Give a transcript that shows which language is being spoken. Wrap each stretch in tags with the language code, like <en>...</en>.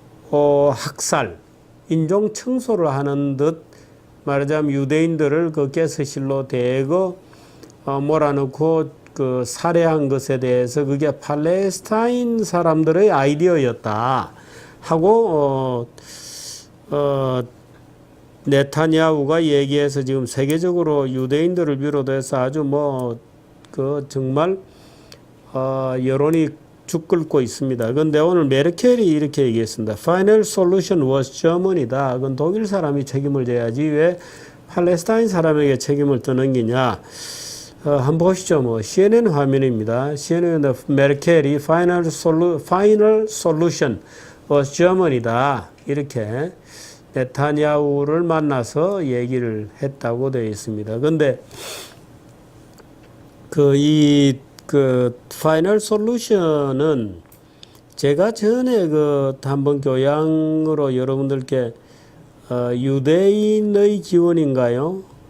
<ko>학살, 인종 청소를 하는 듯 말하자면 유대인들을 그 가스실로 대거 몰아넣고 그 살해한 것에 대해서 그게 팔레스타인 사람들의 아이디어였다 하고 네타냐후가 얘기해서 지금 세계적으로 유대인들을 비롯해서 아주 정말 여론이 죽끓고 있습니다. 그런데 오늘 메르켈이 이렇게 얘기했습니다.</ko> <en>Final solution was Germany다.</en> <ko>그건 독일 사람이 책임을 져야지 왜 팔레스타인 사람에게 책임을 떠넘기냐. 한번 보시죠. 뭐 CNN 화면입니다. CNN 메르켈이 final solution was Germany 다. 이렇게 네타냐후를 만나서 얘기를 했다고 되어 있습니다. 근데 그 파이널 솔루션은 제가 전에 한번 교양으로 여러분들께 유대인의 기원인가요?</ko>